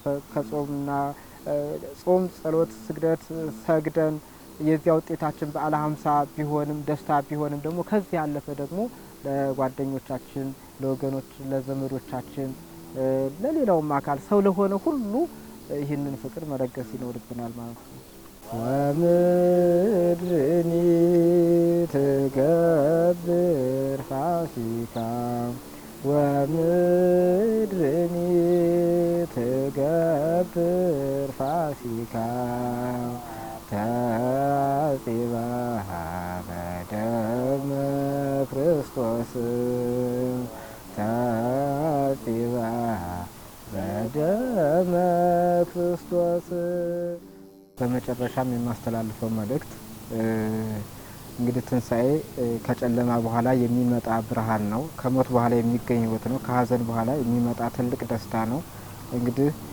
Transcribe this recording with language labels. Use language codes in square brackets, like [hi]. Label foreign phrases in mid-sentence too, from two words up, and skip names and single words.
[am] ከጾምና ጾም፣ ጸሎት፣ ስግደት ሰግደን የዚያ ውጤታችን በዓለ ሀምሳ ቢሆንም ደስታ ቢሆንም ደግሞ ከዚህ ያለፈ ደግሞ ለጓደኞቻችን፣ ለወገኖች፣ ለዘመዶቻችን፣ ለሌላውም አካል ሰው ለሆነ ሁሉ ይህንን ፍቅር መለገስ ይኖርብናል ማለት ነው። [gez] ወምድርኒ ትገብር ፋሲካ ወምድርኒ ትገብር ፋሲካ ተጺባሃ በደመ ክርስቶስ ተጺባሃ በደመ ክርስቶስ። [am] በመጨረሻም የማስተላልፈው መልእክት እንግዲህ ትንሣኤ ከጨለማ በኋላ የሚመጣ ብርሃን ነው። ከሞት በኋላ የሚገኝ ሕይወት ነው። ከሀዘን በኋላ የሚመጣ ትልቅ ደስታ ነው። እንግዲህ